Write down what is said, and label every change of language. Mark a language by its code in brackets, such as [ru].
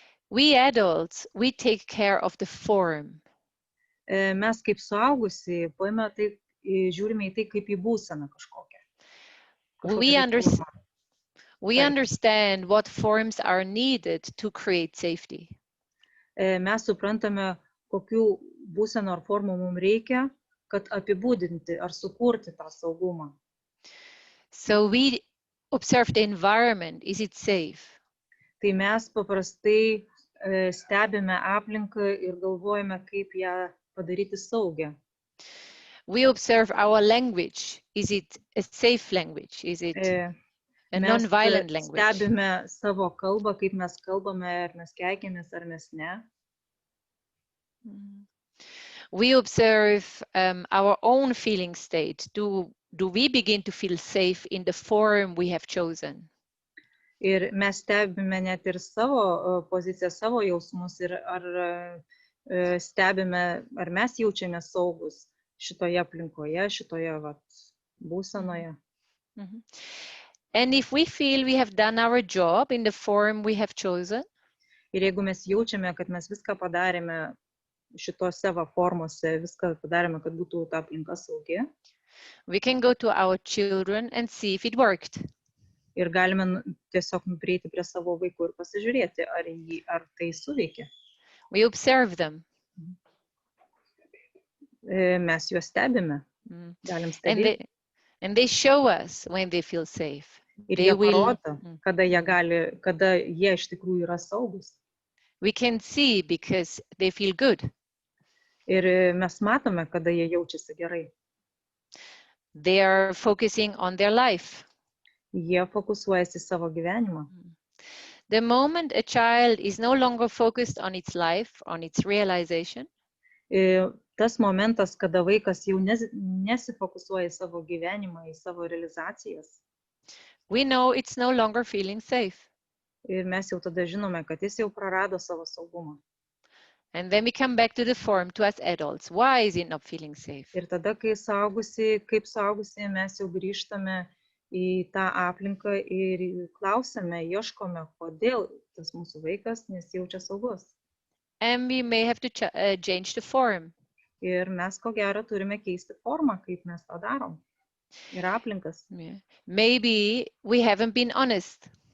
[en] We adults, we take care of the form. [lt] Mes kaip suaugusiai paėmė tai, žiūrime į tai kaip į būseną kažkokią. [en] We understand what forms are needed to create safety. [lt] Mes suprantame, kokių būsenų ar formų mums reikia, kad apibūdinti ar sukurti tą saugumą. [en] So we observe the environment. Is it safe? [lt] Tai mes paprastai stebime aplinką ir galvojame, kaip ją padaryti saugią. [en] We observe our language. Is it a safe language? Is it a non-violent language? [lt] Mes stebime savo kalbą, kaip mes kalbame, ar mes keikiamės, ar mes ne. [en] We observe our own feeling state. Do we begin to feel safe in the form we have chosen? [lt] Ir mes stebime net ir savo poziciją, savo jausmus ir ar stebime, ar mes jaučiame saugus šitoje aplinkoje, šitoje būsenoje. [en] And if we feel we have done our job in the form we have chosen, [lt] ir jeigu mes jaučiame, kad mes viską padarėme šitose formose, viską padarėme, kad būtų ta aplinka saugi, [en] we can go to our children and see if it worked. [lt] Ir galime tiesiog prieiti prie savo vaikų ir pasižiūrėti, ar tai suveikia. [en] We observe them. [lt] Mes juos stebime. Galim stebėti. [en] And they show us when they feel safe. [lt] Ir jie parodo, kada jie iš tikrųjų yra saugus. [en] We can see because they feel good. [lt] Ir mes matome, kada jie jaučiasi gerai. [en] They are focusing on their life. [lt] Jie fokusuojasi savo gyvenimą. [en] The moment a child is no longer focused on its life, on its realization, [lt] tas momentas, kada vaikas jau nesifokusuoja į savo gyvenimą, į savo realizacijas, [en] we know it's no longer feeling safe. [lt] Ir mes jau tada žinome, kad jis jau prarado savo saugumą. [en] And then we come back to the form, to us adults. Why is it not feeling safe? [lt] Ir tada, kaip suaugusiai, mes jau grįžtame į tą aplinką ir klausime, ieškome, kodėl tas mūsų vaikas nesijaučia saugus. [en] And we may have to change the form. [lt] Ir mes ko gero turime keisti formą, kaip mes tą darom. Ir aplinkas. [en] Yeah. Maybe we haven't been honest.